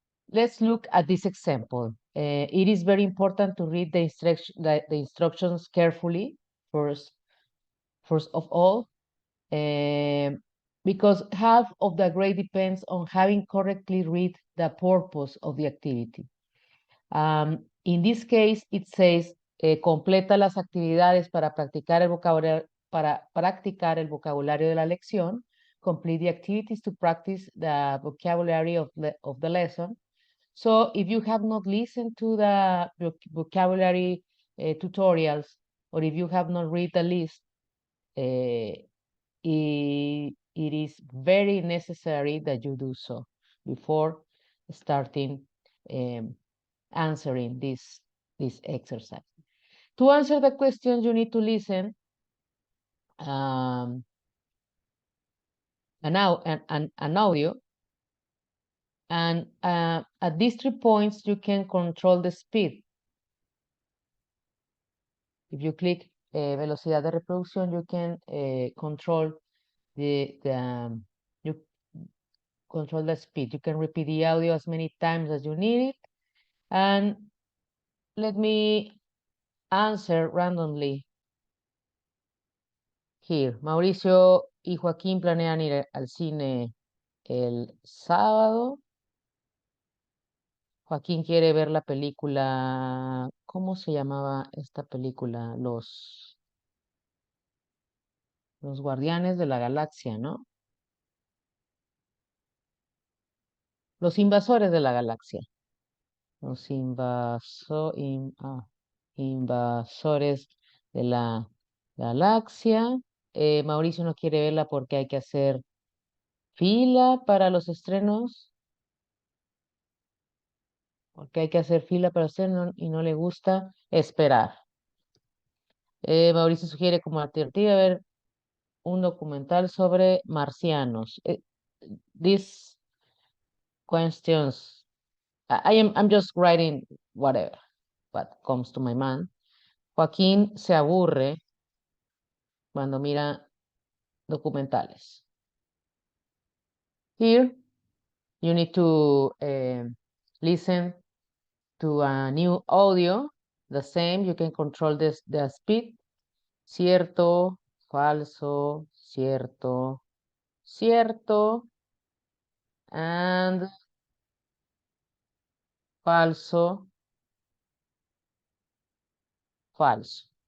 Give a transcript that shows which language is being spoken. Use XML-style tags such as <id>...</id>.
<en>Let's look at this example. It is very important to read the instructions carefully first of all, because half of the grade depends on having correctly read the purpose of the activity. In this case, it says,</en> <es>completa las actividades para practicar el vocabulario de la lección.</es> <en>Complete the activities to practice the vocabulary of the lesson. So if you have not listened to the vocabulary tutorials, or if you have not read the list, it is very necessary that you do so before starting answering this exercise. To answer the question, you need to listen an audio, and at these 3 points you can control the speed. If you click</en> <es>velocidad de reproducción,</es> <en>you can control you control the speed. You can repeat the audio as many times as you need it. And let me answer randomly here.</en> <es>Mauricio y Joaquín planean ir al cine el sábado. Joaquín quiere ver la película, ¿cómo se llamaba esta película? Los Guardianes de la Galaxia, ¿no? Los Invasores de la Galaxia. Los Invasores de la Galaxia. Mauricio no quiere verla porque hay que hacer fila para los estrenos. Porque hay que hacer fila para los estrenos y no le gusta esperar. Mauricio sugiere como alternativa ver un documental sobre marcianos.</es> <en>These questions, I'm just writing whatever, what comes to my mind.</en> <es>Joaquín se aburre cuando mira documentales.</es> <en>Here, you need to listen to a new audio, the same, you can control the speed.</en> <es>Cierto, falso, cierto, cierto,</es> <en>and</en> <es>falso, falso.</es>